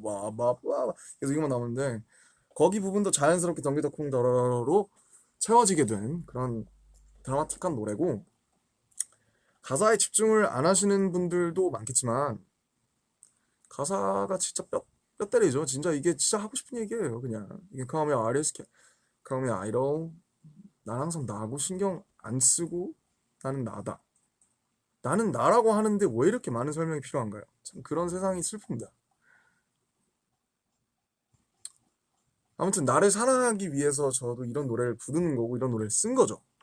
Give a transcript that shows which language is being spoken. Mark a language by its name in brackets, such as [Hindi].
[Korean] 와와와 계속 이것만 나오는데 거기 부분도 자연스럽게 경기도 쿵더러러로 채워지게 된 그런 드라마틱한 노래고 가사에 집중을 안 하시는 분들도 많겠지만 가사가 진짜 뼈 때리죠. 진짜 이게 진짜 하고 싶은 얘기예요. 그냥 이게 [English] Call me artist, Call me idol. [Korean] 난 항상 나고 신경 안 쓰고 나는 나다. 나는 나라고 하는데 왜 이렇게 많은 설명이 필요한가요? 참 그런 세상이 슬픕니다. 아무튼 나를 사랑하기 위해서 저도 이런 노래를 부르는 거고 이런 노래를 쓴 거죠.